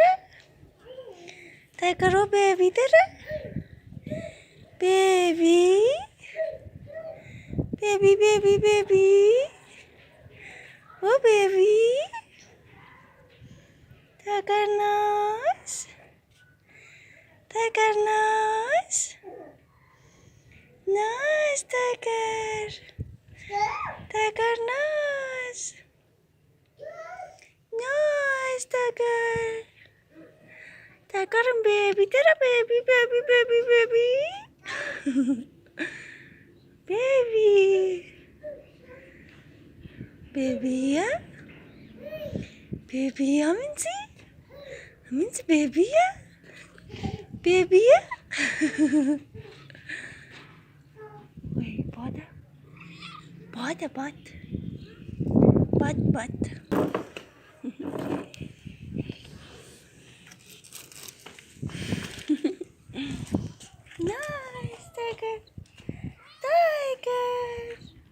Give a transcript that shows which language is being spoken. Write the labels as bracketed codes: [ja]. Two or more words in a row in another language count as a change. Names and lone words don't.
[en] tiger, oh baby, baby, baby, oh baby, tiger, nose, tiger, nose, nose, tiger, tiger, nose, nose, tiger. Tiger and baby, baby. Baby. Baby ya? Baby ya Mincy? Mincy baby ya? Baby ya? Wait, bota? Bot. Bot. Nice, tiger. Tiger.